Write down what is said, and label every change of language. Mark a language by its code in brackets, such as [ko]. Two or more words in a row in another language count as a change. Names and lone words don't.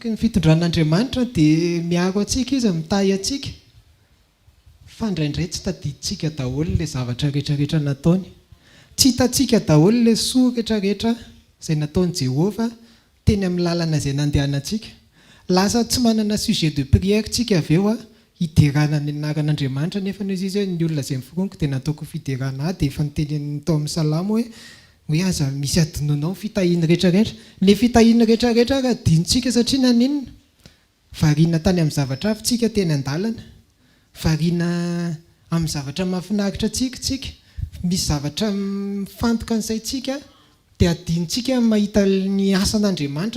[mg] ny fitondran'Andriamanitra dia miaro atsika izy mitahy atsika fa indraindray tsy tadiditsika daholo ilay zavatra rehetrarehetra nataony tsy hitantsika daholo ilay soa rehetrarehetra izay nataon'i Jehova teny amin'ny lalana izay nandehanantsika lasa tsy manana [fr] sujet de prière [mg] tsika avy eo hiderana ny anaran'Andriamanitra nefa izy hoe ny olona izay miforoniko dia nataoko fiderana dia efa niteny tao amin'ny salamo hoe aza misy adinonao fitahiana rehetrarehetra ilay fitahiana rehetrarehetra raha dinitsika satria naninona variana tany amin'ny zavatra avy tsika teny an-dalana variana amin'ny zavatra mahafinaritra tsika misy zavatra mifantoka an'izaytsika dia adinitsika mahita ny asan'Andriamanitra